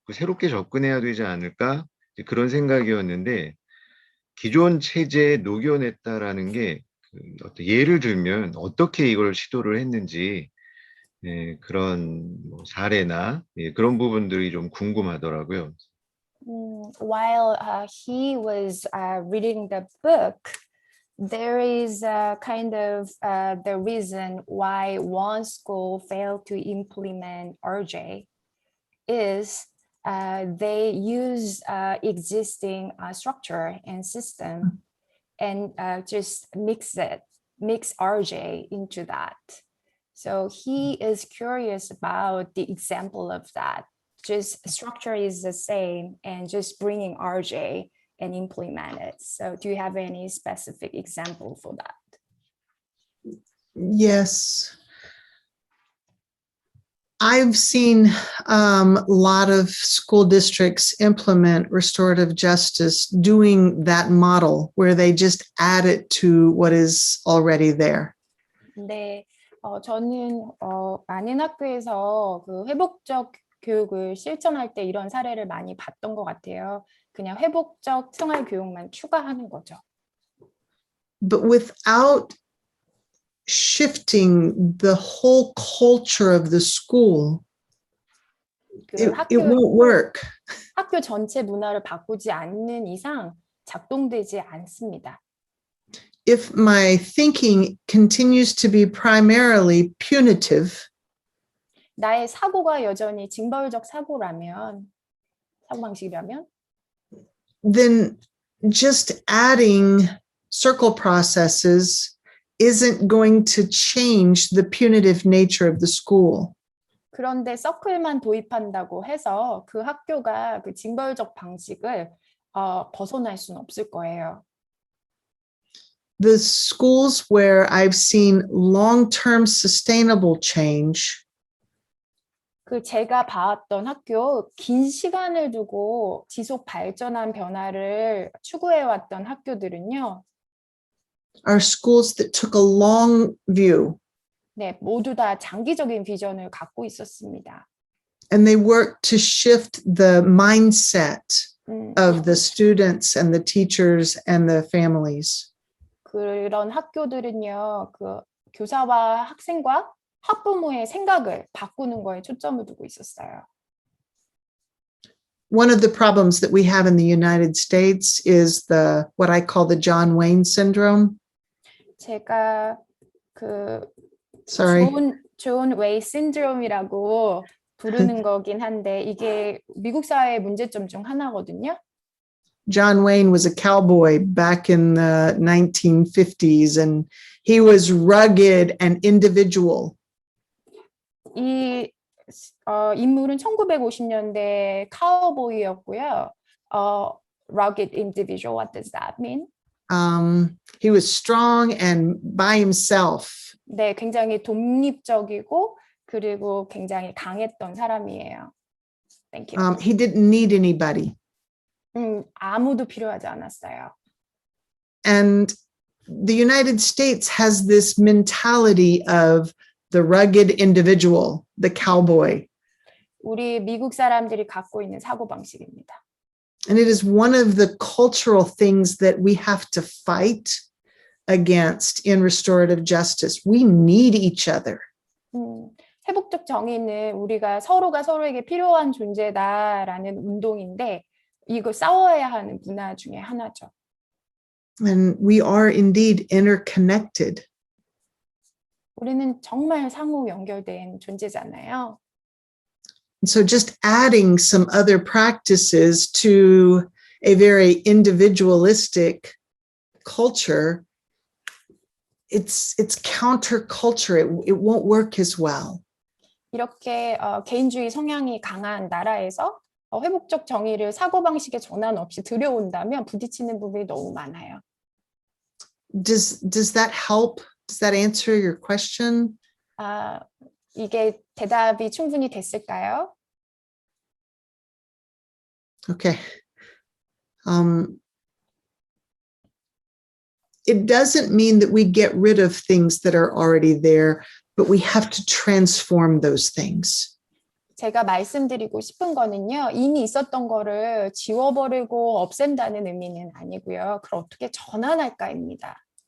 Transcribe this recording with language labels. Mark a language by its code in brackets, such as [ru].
[ko] 새롭게 접근해야 되지 않을까? 그런 생각이었는데 기존 체제에 녹여냈다라는 게 어떤 예를 들면 어떻게 이걸 시도를 했는지 그런 뭐 사례나 그런 부분들이 좀 궁금하더라고요. [en] While he was reading the book, there is kind of the reason why one school failed to implement RJ is they use existing structure and system and just mix RJ into that. So he is curious about the example of that. Just structure is the same and just bringing RJ and implement it. So do you have any specific example for that? Yes. I've seen a lot of school districts implement restorative justice doing that model where they just add it to what is already there. [ko] 네, 저는 많은 학교에서 그 회복적 교육을 실천할 때 이런 사례를 많이 봤던 것 같아요. 그냥 회복적 생활 교육만 추가하는 거죠. [en] But without shifting the whole culture of the school, it won't work. [ko] 학교 전체 문화를 바꾸지 않는 이상 작동되지 않습니다. [en] If my thinking continues to be primarily punitive, [ko] 나의 사고가 여전히 징벌적 사고방식이라면 [en] then just adding circle processes isn't going to change the punitive nature of the school. [ko] 그런데 서클만 도입한다고 해서 그 학교가 그 징벌적 방식을 벗어날 수는 없을 거예요. [en] The schools where I've seen long-term sustainable change, [ko] 그 제가 봤던 학교, 긴 시간을 두고 지속 발전한 변화를 추구해왔던 학교들은요. [en] are schools that took a long view. [ko] 네, 모두 다 장기적인 비전을 갖고 있었습니다. [en] And they worked to shift the mindset of the students and the teachers and the families. [ko] 그런 학교들은요, 그 교사와 학생과 학부모의 생각을 바꾸는 거에 초점을 두고 있었어요. [en] One of the problems that we have in the United States is what I call the John Wayne syndrome. [ko] 제가 그 [en] Sorry. [ko] 존 웨이 신드롬이라고 부르는 거긴 한데 이게 미국 사회의 문제점 중 하나거든요. [en] John Wayne was a cowboy back in the 1950s, and he was rugged and individual. [ko] 이 인물은 1950년대 카우보이였고요. [en] Rugged individual, what does that mean? He was strong and by himself. [ko] 네, 굉장히 독립적이고 그리고 굉장히 강했던 사람이에요. [en] Thank you. He didn't need anybody. [ko] 아무도 필요하지 않았어요. [en] And the United States has this mentality of the rugged individual, the cowboy. [ko] 우리 미국 사람들이 갖고 있는 사고방식입니다. [en] And it is one of the cultural things that we have to fight against in restorative justice. We need each other. [ko] 회복적 정의는 우리가 서로가 서로에게 필요한 존재다라는 운동인데 이거 싸워야 하는 문화 중에 하나죠. [en] And we are indeed interconnected. [ko] 우리는 정말 상호 연결된 존재잖아요. [en] So just adding some other practices to a very individualistic culture, it's counterculture. It won't work as well. [ko] 이렇게 개인주의 성향이 강한 나라에서 회복적 정의를 사고방식의 전환 없이 들여온다면 부딪히는 부분이 너무 많아요. [en] Does that help? Does that answer your question? [ko] 이게 대답이 충분히 됐을까요? [en] Okay. It doesn't mean that we get rid of things that are already there, but we have to transform those things. [ko] 제가 말씀드리고 싶은 거는요. 이미 있었던 거를 지워버리고 없앤다는 의미는 아니고요. 그걸 어떻게 전환할까입니다.